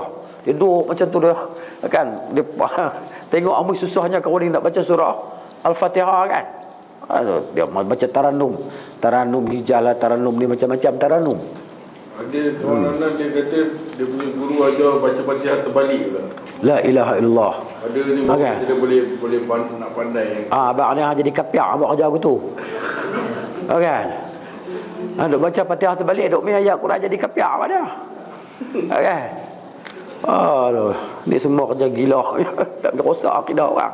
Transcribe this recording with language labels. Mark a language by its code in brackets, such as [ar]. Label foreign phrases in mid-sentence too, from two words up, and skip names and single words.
[ms] Dia duduk macam tu dia kan. Dia tengok amat susahnya kalau dia nak baca surah Al-Fatihah kan. Dia baca taranum hijalah, taranum ni macam-macam taranum. Ada kawan dia kata dia punya guru ajar baca Fatihah terbalik pula. [ar] لا إله إلا الله. [ms] Ada ni dia boleh nak pandai. Abang ni jadi kapiak abang ajar aku tu. Kan? Duk baca Fatihah terbalik, duk main ayat Quran jadi kapiak apa dia. Kan? Aduh, ni semua kerja gila. Tak rosak akidah orang.